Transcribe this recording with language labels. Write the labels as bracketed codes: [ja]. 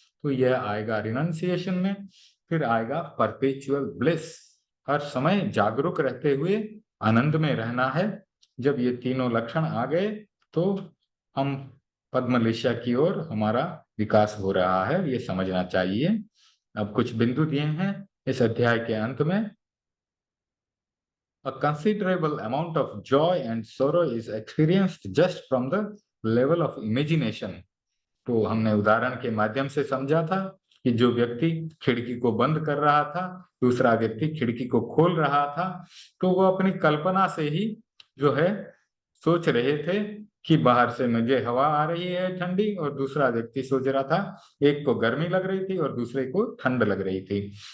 [hi] तो यह आएगा रिनंसिएशन में। फिर आएगा परपेचुअल ब्लिस, हर समय जागरूक रहते हुए आनंद में रहना है। जब ये तीनों लक्षण आ गए, तो हम पद्मलेशिया की ओर हमारा विकास हो रहा है, ये समझना चाहिए। अब कुछ बिंदु दिए हैं इस अध्याय के अंत में। [en] A considerable amount of joy and sorrow is experienced just from the level of imagination. [hi] तो हमने उदाहरण के माध्यम से समझा था कि जो व्यक्ति खिड़की को बंद कर रहा था, दूसरा व्यक्ति खिड़की को खोल रहा था, तो वो अपनी कल्पना से ही जो है सोच रहे थे कि बाहर से मुझे हवा आ रही है ठंडी, और दूसरा व्यक्ति सोच रहा था, एक को गर्मी लग रही थी और दूसरे को ठंड लग रही थी।